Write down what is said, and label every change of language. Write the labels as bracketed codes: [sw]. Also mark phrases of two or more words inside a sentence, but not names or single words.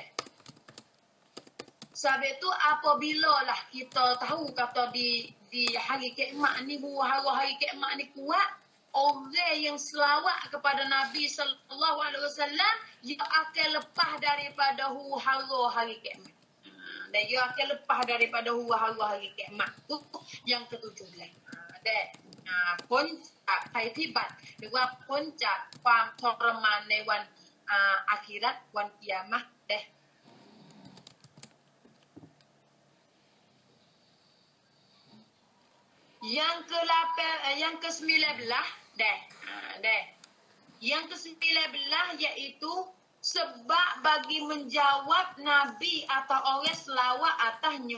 [ms] Sebab itu apabila lah kita tahu kata di hari kiamat ni, huru-hara hari kiamat ni kuat, orang yang selawat kepada Nabi SAW, dia akan lepas daripada huru-hara hari kiamat. Dan dia akan lepas daripada huru-hara hari kiamat. Itu yang ke-17. Puncak [th] ภัยพิบัติหรือว่าพ้นจากความทรมานในวันอาคิเราะห์วันกิยามะห์เด้ [ms] Yang ke-19 deh. Yang ke-19 iaitu sebab bagi menjawab Nabi atau orang selawat atasnya.